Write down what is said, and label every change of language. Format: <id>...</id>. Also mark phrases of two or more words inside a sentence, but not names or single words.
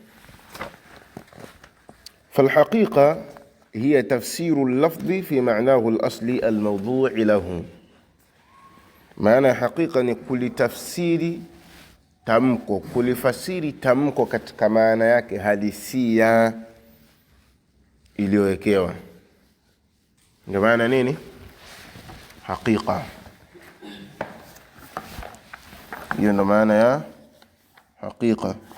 <ar>فالحقيقة هي تفسير اللفظ في معناه الأصلي الموضوع له. معنى حقيقة نقول تفسير</ar> <sw>tamko, kulifasiri tamko katika maana yake halisia iliyowekewa. Ndio maana nini haqiqa. Hiyo ndio maana ya haqiqa.</sw>